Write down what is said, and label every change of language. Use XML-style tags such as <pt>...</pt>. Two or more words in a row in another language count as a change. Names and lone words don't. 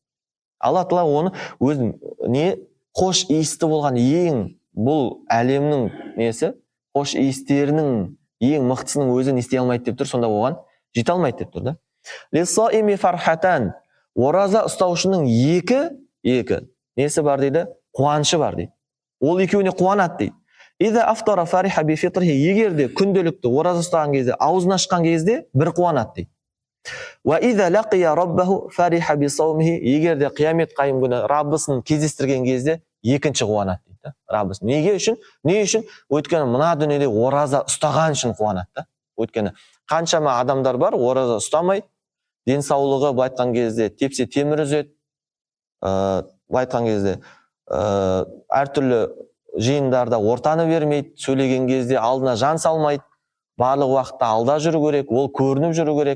<kk>Алла Тағала оны өзін не хош иісті болған ең бұл әлемнің несі, хош иістерінің ең мықтысының өзін істей алмайды деп тұр, сонда оған жете алмайды деп тұр да.</kk> <ar>للصائم فرحتان.</ar> <kk>Ораза ұстаушының екі несі бар дейді? Қуанышы бар дейді. Ол екеуіне қуанады дейді.</kk> <ar>إذا أفطر فرح بفطره.</ar> <kk>Егерде күнделікті ораза ұстаған кезде, аузын ашқан кезде бір қуанады дейді.</kk> <ar>وإذا لقي ربه فرح بصومه.</ar> <kk>Егерде қиямет қайым күні Раббысын кездестірген кезде екінші қуанады дейді. Раббысын. Неге үшін? Не үшін? Өйткені мына дүниеде ораза ұстаған үшін қуанады да. Өйткені қаншама адамдар бар, ораза ұстамай, денсаулығы айтқан кезде тепсе темір үзеді, айтқан кезде әртүрлі жиындарда ортаны бермейді, сөйлеген кезде алдына жан салмайды, барлық уақытта алда жүру керек, ол көрініп жүру керек.</kk>